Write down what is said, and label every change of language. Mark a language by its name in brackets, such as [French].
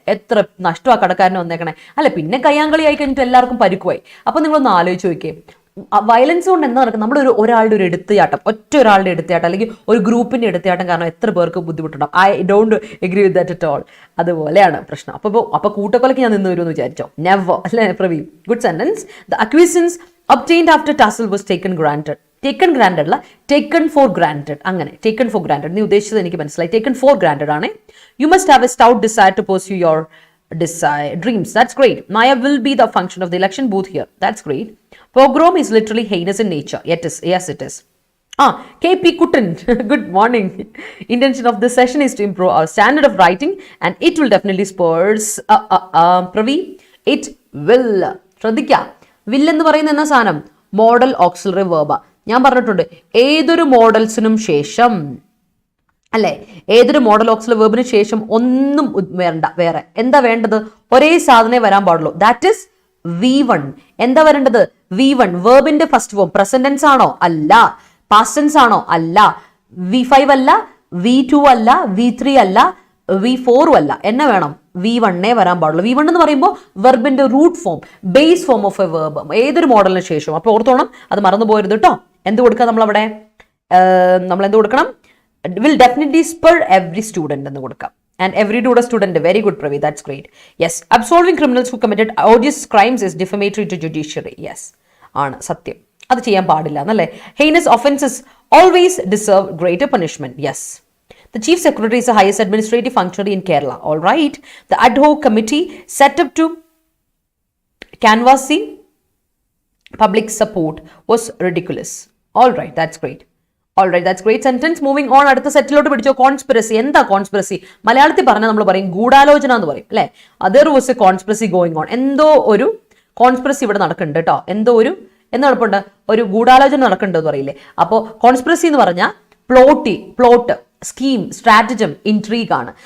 [Malayalam] എത്ര നഷ്ടമാ കടക്കാരനെ വന്നേക്കണേ അല്ലെ. പിന്നെ കയ്യാങ്കളി ആയി കഴിഞ്ഞിട്ട് എല്ലാവർക്കും പരിക്കുമായി. അപ്പൊ നിങ്ങളൊന്ന് ആലോചിച്ച് നോക്കിയേ, വയലൻസ് കൊണ്ട് എന്താ നടക്കുന്നത്? നമ്മുടെ ഒരാളുടെ ഒരു എടുത്തുചാട്ടം, ഒറ്റ ഒരാളുടെ എടുത്തുചാട്ടം അല്ലെങ്കിൽ ഒരു ഗ്രൂപ്പിന്റെ എടുത്തുചാട്ടം കാരണം എത്ര പേർക്ക് ബുദ്ധിമുട്ടുണ്ടാവും. [English] I don't agree with that at all. [Malayalam] അതുപോലെയാണ് പ്രശ്നം. അപ്പൊ കൂട്ടക്കൊലയ്ക്ക് ഞാൻ നിന്ന് വരുമെന്ന് വിചാരിച്ചോ? [English] never [Malayalam] അല്ലെ [English] Praveen. Good sentence. The acquisitions obtained after tussle was taken granted. Taken granted അല്ല, taken for granted. [Malayalam] അങ്ങനെ [English] taken for granted [Malayalam] നീ ഉദ്ദേശിച്ചത് എനിക്ക് മനസ്സിലായി. [English] taken for granted [Malayalam] ആണ്. [English] You must have a stout desire to pursue your dreams. That's great. Maya will be the function of the election booth here. That's great. Pogrom is literally heinous in nature. Yes, it is. KP Kutan, good morning. Intention of this session is to improve our standard of writing and it will definitely spurs Pravi, it will. [Malayalam] ശ്രദ്ധിക്കാം, will എന്ന് പറയുന്ന എന്നാ സാധനം? Modal auxiliary വേർബ. ഞാൻ പറഞ്ഞിട്ടുണ്ട് ഏതൊരു മോഡൽസിനും ശേഷം അല്ലെ, ഏതൊരു മോഡൽ ഓക്സിലറി വേർബിന് ശേഷം ഒന്നും വേണ്ട. വേറെ എന്താ വേണ്ടത്? ഒരേ സാധനമേ വരാൻ പാടുള്ളൂ. That is V1. എന്താ വരേണ്ടത്? V1. വേർബിന്റെ first form present tense ആണോ? അല്ല. പാസ്റ്റ് ടെൻസ് ആണോ? അല്ല. V5 അല്ല, V2 അല്ല, V3 അല്ല, V4 അല്ല. എന്നെ വേണം? V1 വരാൻ പാടുള്ളൂ. V1 എന്ന് പറയുമ്പോൾ വെർബിന്റെ root form, base form of A verb ഏതൊരു മോഡലിന് ശേഷം. അപ്പൊ ഓർത്തോണം, അത് മറന്നു പോരുത് കേട്ടോ. എന്ത് കൊടുക്കുക നമ്മളവിടെ? നമ്മൾ എന്ത് കൊടുക്കണം? [English] Will definitely spur every student [Malayalam] എന്ന് കൊടുക്കാം. [English] And every student, very good Pravi, that's great. Yes, absolving criminals who committed odious crimes is defamatory to judiciary. Yes, [Malayalam] ആണ് സത്യം. അത് ചെയ്യാൻ പാടില്ല എന്നല്ലേ. [English] Heinous offenses always deserve greater punishment. Yes. The chief secretary is the highest administrative functionary in Kerala. All right. The ad hoc committee set up to canvass the public support was ridiculous. All right, that's great. Alright, that's great sentence. Moving on, [Malayalam] അടുത്ത സെറ്റിലോട്ട് പിടിച്ചോ. Conspiracy. എന്താ conspiracy? മലയാളത്തിൽ പറഞ്ഞാൽ നമ്മൾ പറയും ഗൂഢാലോചന എന്ന് പറയും അല്ലെ. [English] There was a conspiracy going on. [Malayalam] എന്തോ ഒരു കോൺസ്പിറസി ഇവിടെ നടക്കുന്നുണ്ട് കേട്ടോ. എന്തോ ഒരു നടപ്പുണ്ട്, ഒരു ഗൂഢാലോചന നടക്കുന്നുണ്ട് എന്ന് പറയില്ലേ. അപ്പോൾ കോൺസ്പിറസി എന്ന് പറഞ്ഞാൽ പ്ലോട്ട്, സ്കീം, സ്ട്രാറ്റജം, ഇൻട്രീഗ് ആണ്.